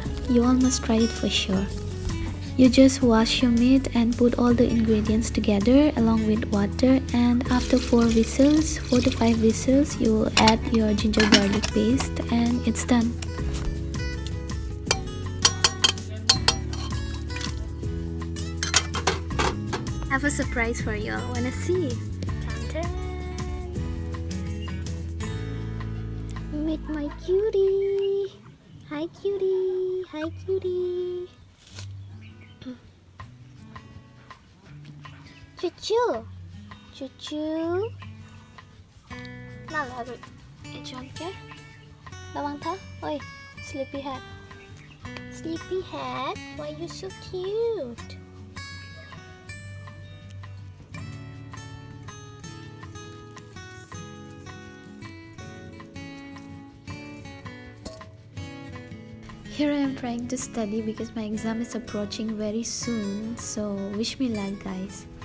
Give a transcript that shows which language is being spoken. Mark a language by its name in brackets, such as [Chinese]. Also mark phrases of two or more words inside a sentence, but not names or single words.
[English] You all must try it for sure. You just wash your meat and put all the ingredients together along with water, and after 4 to 5 whistles, you will add your ginger garlic paste and it's done. I have a surprise for you all. Wanna see? Meet my cutie. Hi cutie. Hi cutie. Cucu. Cucu. [Vietnamese] Nào là rồi. Enchante. Lawang tha. [English] Oi, sleepy head. Sleepy head. Why you so cute? Here I am trying to study because my exam is approaching very soon, so wish me luck guys.